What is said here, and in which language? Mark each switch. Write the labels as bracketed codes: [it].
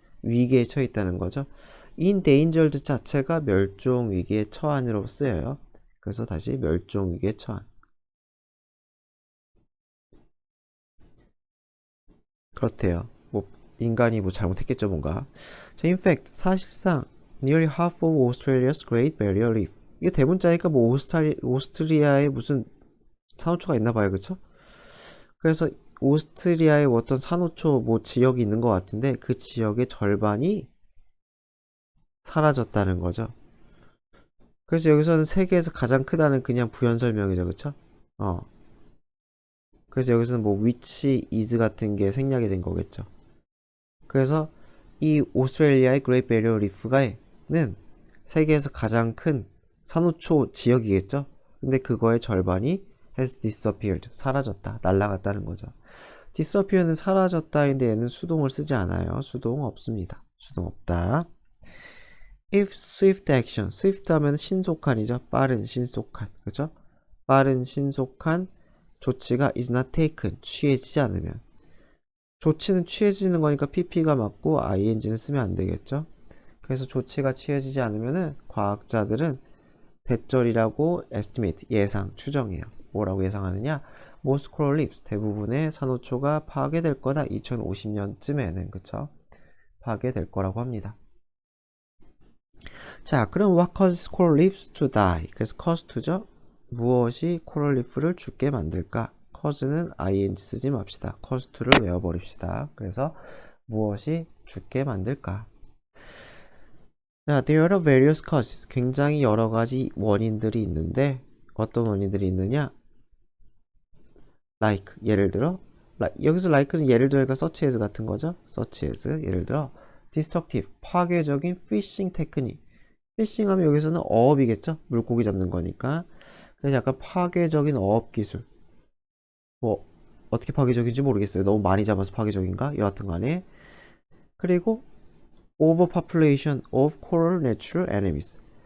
[ko] 위기에 처해 있다는 거죠. endangered 자체가 멸종 위기에 처한으로 쓰여요. 그래서 다시 멸종 위기에 처한. 그렇대요. 뭐 인간이 뭐 잘못했겠죠, 뭔가. [en] 자, in fact [ko] 사실상 [en] nearly half of Australia's Great Barrier Reef. [ko] 이게 대문자니까 뭐 오스트리아에 무슨 산호초가 있나 봐요, 그쵸? 그래서 오스트리아에 어떤 산호초 뭐 지역이 있는 것 같은데 그 지역의 절반이 사라졌다는 거죠. 그래서 여기서는 세계에서 가장 크다는 그냥 부연 설명이죠, 그쵸? 그래서 여기서는 뭐 which is 같은 게 생략이 된 거겠죠. 그래서 이 오스트레일리아의 그레이트 베리어 리프가는 세계에서 가장 큰 산호초 지역이겠죠. 근데 그거의 절반이 [en] has disappeared [ko] 사라졌다, 날아갔다는 거죠. disappear는 사라졌다인데 얘는 수동을 쓰지 않아요. 수동 없습니다. 수동 없다. [en] if swift action, swift [ko] 하면 신속한이죠. 빠른, 신속한, 그죠? 빠른, 신속한 조치가 [en] is not taken, [ko] 취해지지 않으면. 조치는 취해지는 거니까 pp가 맞고 ing는 쓰면 안 되겠죠. 그래서 조치가 취해지지 않으면은 과학자들은 대절이라고 estimate, 예상, 추정해요. 뭐라고 예상하느냐? [en] Most coral reefs, [ko] 대부분의 산호초가 파괴될 거다. 2050년쯤에는, 그쵸? 파괴될 거라고 합니다. 자, 그럼 [en] what causes coral reefs to die? [ko] 그래서 cause to죠? 무엇이 코랄 리프를 죽게 만들까? cause는 ing 쓰지 맙시다. cause to를 외워버립시다. 그래서 무엇이 죽게 만들까? [en] 자, there are various causes. [ko] 굉장히 여러 가지 원인들이 있는데 어떤 원인들이 있느냐? like, 예를 들어 여기서 like는 예를 들어가 such as 같은 거죠. [en] such as, [ko] 예를 들어 [en] destructive, [ko] 파괴적인 [en] fishing technique. [ko] 피싱 하면 여기서는 어업이겠죠? 물고기 잡는 거니까. 그래서 약간 파괴적인 어업 기술. 뭐 어떻게 파괴적인지 모르겠어요. 너무 많이 잡아서 파괴적인가? 여하튼 간에. 그리고 [en] overpopulation of coral natural enemies.